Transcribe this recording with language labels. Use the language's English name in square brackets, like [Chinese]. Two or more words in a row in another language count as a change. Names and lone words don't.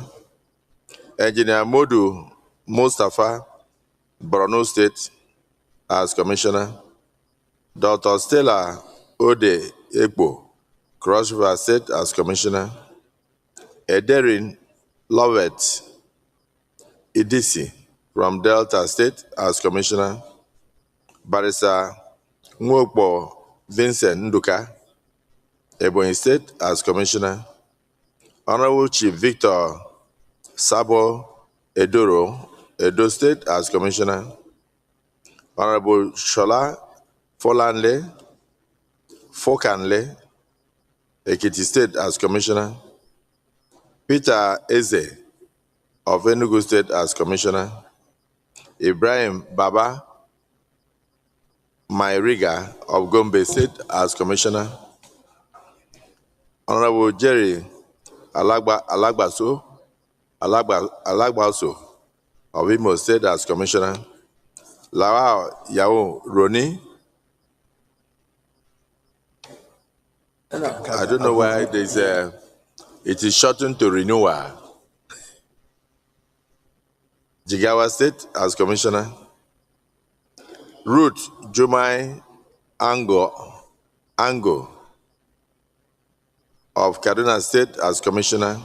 [English] Engineer Modu Mustafa, Borno State, as commissioner. Dr. Stella Ode Ekpo, Cross River State, as commissioner. Ederin Lovett Idisi from Delta State, as commissioner. Barrister Nwokpo Vincent Nduka, Ebonyi State, as commissioner. Honorable Chief Victor Sabo Edoro, Edo State, as commissioner. Honorable Shola Fokanle, Ekiti State, as commissioner. Peter Eze of Enugu State, as commissioner. Ibrahim Baba Mairiga of Gombe State, as commissioner. Honorable Jerry Alagbaso of Imo State, as commissioner. Lawal Yao Roni, I don't know why there's it is shortened to renewal. Jigawa State, as commissioner. Ruth Jumai Ango of Kaduna State, as commissioner.